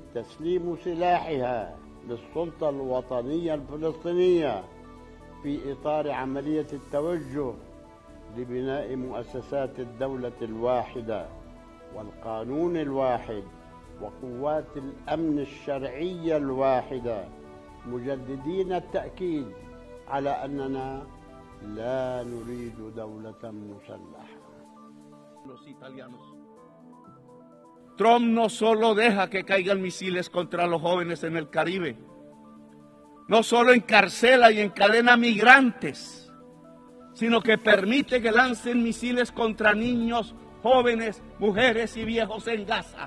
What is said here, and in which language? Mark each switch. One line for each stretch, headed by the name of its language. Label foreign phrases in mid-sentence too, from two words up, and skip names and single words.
Arabic: تسليم سلاحها للسلطة الوطنية الفلسطينية في إطار عملية التوجه لبناء مؤسسات الدولة الواحدة والقانون الواحد وقوات الأمن الشرعية الواحدة، مجددين التأكيد على أننا لا نريد دولة مسلحة.
Spanish: Los italianos. Trump no solo deja que caigan misiles contra los jóvenes en el Caribe, no solo encarcela y encadena migrantes, sino que permite que lancen misiles contra niños, jóvenes, mujeres y viejos en Gaza.